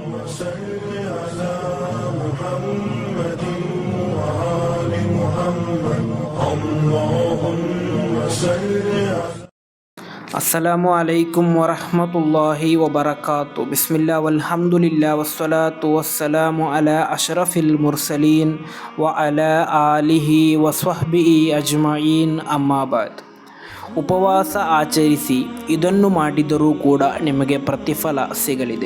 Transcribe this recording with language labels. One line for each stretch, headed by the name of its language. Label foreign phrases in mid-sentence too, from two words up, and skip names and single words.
Arabic: صل على محمد وآل محمد اللهم صل على السلام عليكم ورحمة الله وبركاته. بسم الله والحمد لله والصلاة والسلام على أشرف المرسلين وعلى آله وصحبه أجمعين أما بعد.
Kannada: ಉಪವಾಸ ಆಚರಿಸಿ, ಇದನ್ನು ಮಾಡಿದರೂ ಕೂಡ ನಿಮಗೆ ಪ್ರತಿಫಲ ಸಿಗಲಿದೆ.